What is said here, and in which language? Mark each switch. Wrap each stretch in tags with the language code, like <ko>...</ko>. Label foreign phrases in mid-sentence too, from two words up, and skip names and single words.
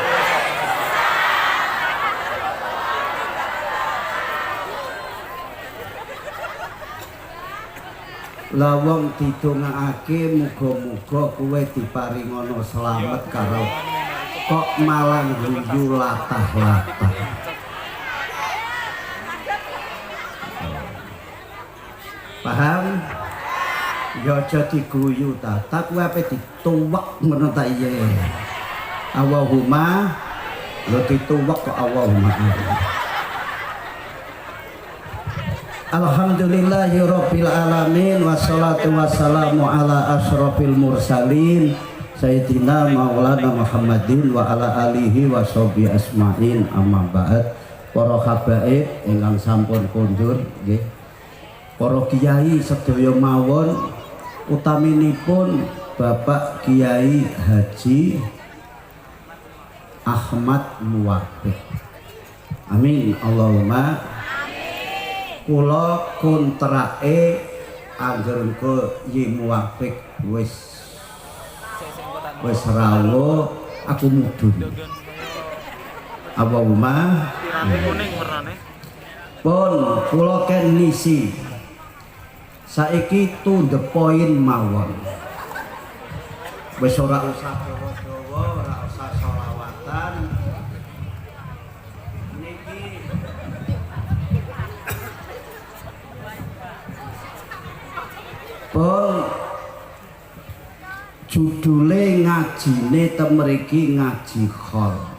<jv>Lawang didongakake muga-muga kowe diparingono slamet karo kok malah guyu latah-latah. Paham? Ya aja diguyu ta, tak kowe ape dituwek ngono ta iya. Allahumma lho dituwek kok Allahumma.</jv> <ar>الحمد لله رب العالمين والصلاة والسلام على أشرف المرسلين سيدنا ومولانا محمد وعلى آله وصحبه أجمعين أما بعد.</ar> <jv>Para habaib ingkang sampun kondur nggih. Para kiai sedaya mawon utaminipun Bapak Kiai Haji Ahmad Muwaffiq.</jv> <ar>آمين اللهم.</ar> <jv>Kula kontrake angger engko Yi Muwaffiq wis rawuh aku mudhun. Allahumma pun kula ken nisi saiki</jv> <en>to the point</en> <jv>mawon. Wis ora usah dawa-dawa, ora usah selawatan. Pun judule ngajine temeriki ngaji khol.</jv>